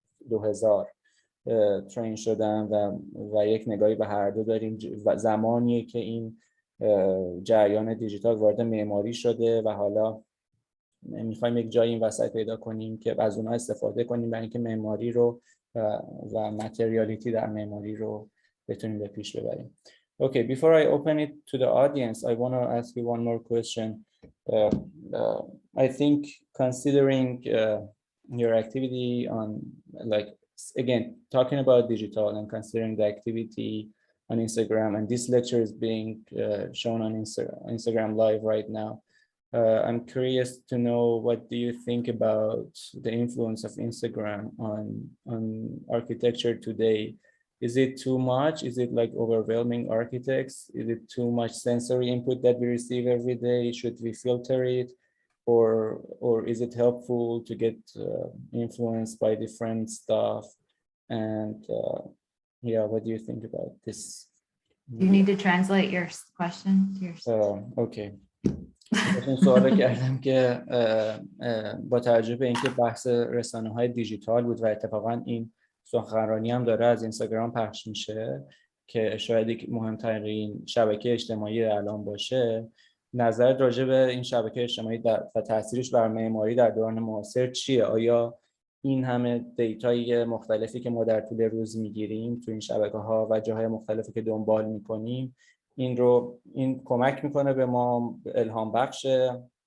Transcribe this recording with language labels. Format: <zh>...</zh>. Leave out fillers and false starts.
<fa>2000 ترین شدم و یک نگاهی به هر دو داریم و زمانیه که این جریان دیجیتال وارد معماری شده و حالا میخوایم یک جایی این وسط پیدا کنیم که از اونها استفاده کنیم برای اینکه معماری رو و ماتریالیتی در معماری رو بتونیم به پیش ببریم.</fa> <en>Okay, before I open it to the audience, I want to ask you one more question. I think considering your activity on, like, again, talking about digital and considering the activity on Instagram, and this lecture is being shown on Instagram Live right now. I'm curious to know, what do you think about the influence of Instagram on architecture today? Is it too much? Is it like overwhelming architects? Is it too much sensory input that we receive every day? Should we filter it? or is it helpful to get influenced by different stuff? And yeah, what do you think about this? You need to translate your question. Okay.</en> <fa>این سوال کردم که با توجه به اینکه بحث رسانه‌های دیجیتال بود و اتفاقا این سخنرانی هم داره از اینستاگرام پخش میشه که شاید مهمترین شبکه اجتماعی الان باشه، نظرت راجع به این شبکه اجتماعی و تاثیرش بر معماری در دوران معاصر چیه؟ آیا این همه دیتای مختلفی که ما در طول روز میگیریم تو این شبکه‌ها و جاهای مختلفی که دنبال میکنیم این کمک میکنه به ما الهام بخشه</fa>